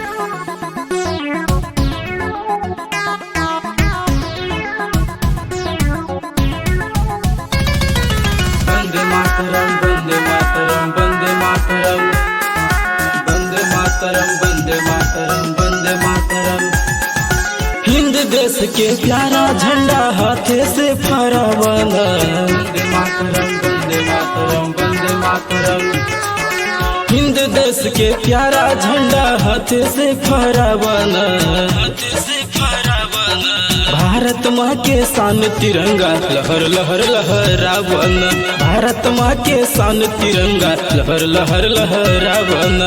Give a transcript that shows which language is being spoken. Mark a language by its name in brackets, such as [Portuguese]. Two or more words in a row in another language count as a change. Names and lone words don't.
[Sanskrit] वंदे मातरम वंदे मातरम वंदे मातरम वंदे मातरम वंदे मातरम वंदे मातरम। [Bhojpuri] हिंद देश के प्यारा झंडा हाथे से फहरावाना। [Sanskrit] वंदे मातरम वंदे मातरम वंदे मातरम। [Bhojpuri] हिंद देश के प्यारा झंडा हाथे से फहरावाना। भारत माँ के शान तिरंगा लहर लहर लहरावाना। भारत माँ के शान तिरंगा लहर लहर लहरावाना।